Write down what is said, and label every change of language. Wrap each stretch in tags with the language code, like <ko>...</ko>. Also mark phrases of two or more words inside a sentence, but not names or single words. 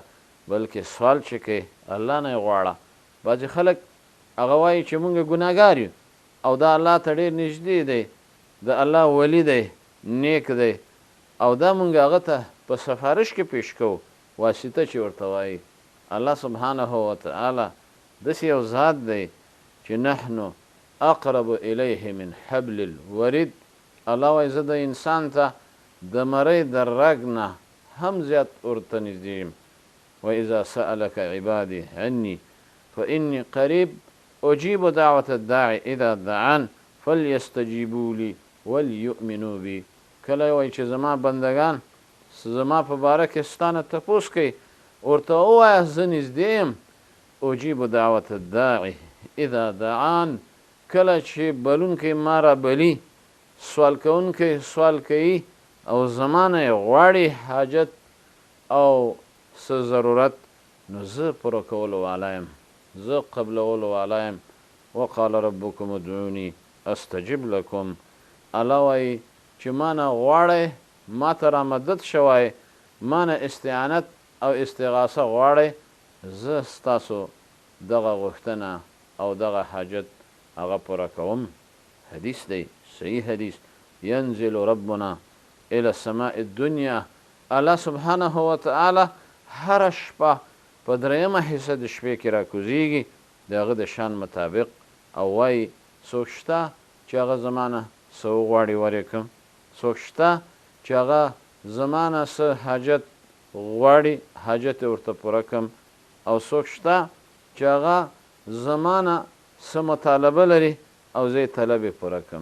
<ps>بلکې سوال چې کوې الله نه یې غواړه. بعضې خلک هغه وایي چې مونږ ګناهګار یو او دا الله ته ډېر نږدې دی، د الله ولی دی، نیک دی، او دا مونږ هغه ته په سفارش کې پیش کوو، واسطه چې ورته وایي. الله</ps> <ar>سبحانه وتعالی</ar> <ps>داسې یو ذات دی چې</ps> <ar>نحنو اقرب الیه من حبل الورید.</ar> <ps>الله وایي زه د انسان ته د مرۍ د رګ نه هم زیات ورته نږدې یم.</ps> <ar>وإذا سألك عبادي عني فإني قريب أجيب دعوة الداعي إذا دعان فليستجيبوا لي وليؤمنوا بي.</ar> <ps>کله وایي چې زما بندگان زما په باره کې ستا نه تپوس کوي، ورته ووایه زه نږدې یم.</ps> <ar>أجیب دعوة الداعي اذا دعان،</ar> <ps>کله چې بلونکی ما را بلي، سوال کوونکی سوال کوي او زما نه یې غواړي حاجت او څه ضرورت، نو زه پوره کولو والا یم، زه قبلولو والا یم.</ps> <ar>وقال ربکم ادعوني استجب لکم.</ar> <ps>الله وایي چې ما نه غواړئ، ما ته را مدد شوی، ما نه استعانت او استغاثه غواړئ، زه ستاسو دغه غوښتنه او دغه حاجت هغه پوره کوم. حدیث دی، صحیح حدیث.</ps> <ar>ینزل ربنا الى السماء الدنیا،</ar> <ps>الله</ps> <ar>سبحانه وتعالی</ar> <ps>هر شپه په درېیمه حصه د شپې کې راکوزیږي د هغه د شان مطابق، او وایي څوک شته چې هغه زما نه څه وغواړي ورې کړم، څوک شته چې هغه زما نه څه حاجت غواړي حاجت یې ورته پوره کړم، او څوک شته چې هغه زما نه څه مطالبه لري او زه یې طلب یې پوره کړم.</ps>